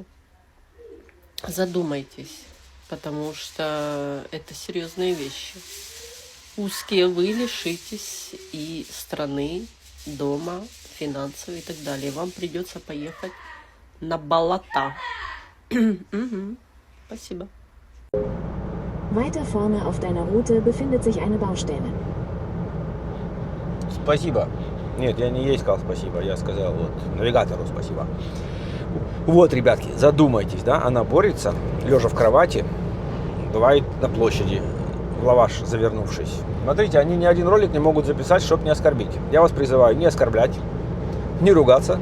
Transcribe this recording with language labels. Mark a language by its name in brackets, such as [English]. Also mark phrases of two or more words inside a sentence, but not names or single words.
[Russian] Задумайтесь, потому что это серьезные вещи. Узкие вы лишитесь и страны, дома, финансов и так далее. Вам придется поехать на болота. Спасибо. [German] Weiter vorne auf deiner Route befindet sich eine Baustelle. [Russian] Спасибо. Нет, я не ей сказал спасибо, я сказал вот навигатору спасибо. Вот, ребятки, задумайтесь, да, она борется, лежа в кровати, бывает на площади, в лаваш завернувшись. Смотрите, они ни один ролик не могут записать, чтобы не оскорбить. Я вас призываю не оскорблять, не ругаться.